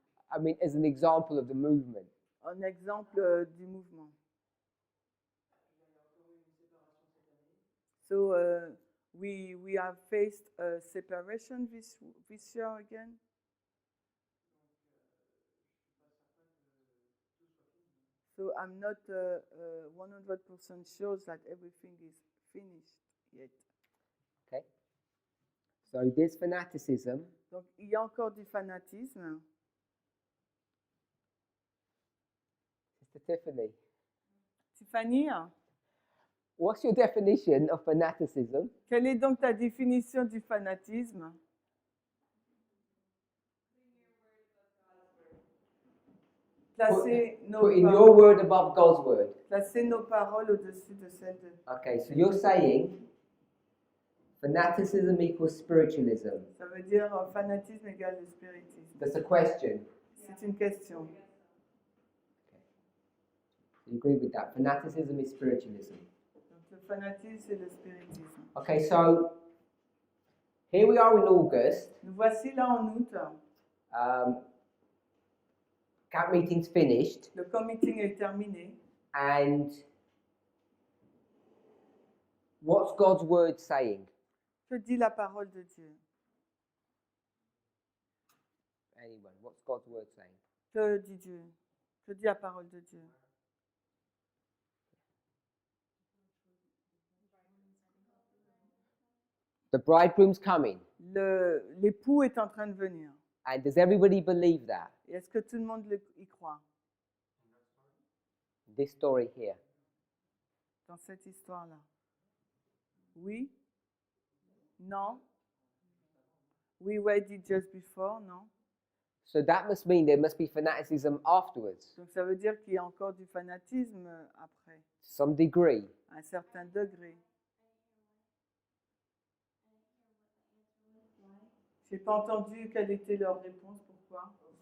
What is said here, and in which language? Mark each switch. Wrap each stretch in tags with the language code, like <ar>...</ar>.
<en>I mean, as an example of the movement.</en> <fr>Un exemple du mouvement.</fr> <en>So, we have faced a separation this year again. So I'm not 100% sure that everything is finished yet. Okay. So this fanaticism</en> <fr>Donc il y a encore du fanatisme.</fr> <en>Sister Tiffany, Tiffany, what's your definition of fanaticism?</en> <fr>quelle est donc ta définition du fanatisme? Placer</fr> <en>Putting your word above God's word.</en> <fr>placer nos paroles au-dessus de celles de...</fr> <en>Okay, so you're saying fanaticism equals spiritualism.</en> <fr>Ça veut dire fanatisme égale le spiritisme.</fr> <en>That's a question.</en> <fr>C'est une question.</fr> <en>You agree with that? Fanaticism is spiritualism.</en> <fr>Donc le fanatisme, c'est le spiritisme.</fr> <en>Okay, so here we are in August.</en> <fr>Nous voici là en août.</fr> <en>Camp meeting's finished,</en> <fr>Le camp meeting est terminé.</fr> <en>and what's God's word saying?</en> <fr>Que dit la parole de Dieu?</fr> <en>Anyone, what's God's word saying?</en> <fr>Que dit Dieu? Que dit la parole de Dieu?</fr> <en>The bridegroom's coming.</en> <fr>L'époux est en train de venir.</fr> <en>And does everybody believe that?</en> <fr>Et est-ce que tout le monde y croit?</fr> <en>This story here.</en> <fr>Dans cette histoire-là? Oui? Non?</fr> <en>We read it just before, non? So that must mean there must be fanaticism afterwards,</en> <fr>Donc ça veut dire qu'il y a encore du fanatisme après,</fr> <en>to some degree.</en> <fr>à un certain degré. Je n'ai pas entendu quelle était leur réponse, pourquoi.</fr>